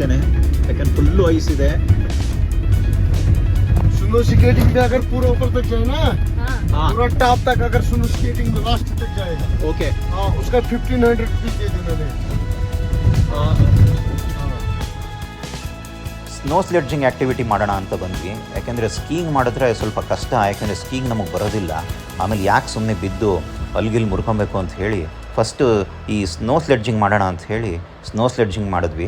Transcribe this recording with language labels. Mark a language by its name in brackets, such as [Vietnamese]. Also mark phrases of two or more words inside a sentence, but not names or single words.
[Kannada] ಯಾಕಂದ್ರೆ ಫುಲ್ಲು ಐಸ್ ಇದೆ. [English] snow skating [Hindi] पे अगर पूरा ऊपर तक जाए ना, हाँ पूरा टॉप तक अगर [English] snow skating [Hindi] में लास्ट तक जाएगा। [Kannada] ಓಕೆ. [Hindi] हाँ उसका 1500 रुपीज दे दी मैंने। [English] snow sledging activity [Kannada] ಮಾಡೋಣ ಅಂತ ಬಂದ್ವಿ. ಯಾಕೆಂದರೆ ಸ್ಕೀಯಿಂಗ್ ಮಾಡಿದ್ರೆ ಸ್ವಲ್ಪ ಕಷ್ಟ, ಯಾಕೆಂದರೆ ಸ್ಕೀಯಿಂಗ್ ನಮಗೆ ಬರೋದಿಲ್ಲ. ಆಮೇಲೆ ಯಾಕೆ ಸುಮ್ಮನೆ ಬಿದ್ದು ಅಲ್ಗಿಲ್ ಮುರ್ಕೊಬೇಕು ಅಂತ ಹೇಳಿ ಫಸ್ಟು ಈ [English] snow sledging [Kannada] ಮಾಡೋಣ ಅಂತ ಹೇಳಿ [English] snow sledging [Kannada] ಮಾಡಿದ್ವಿ.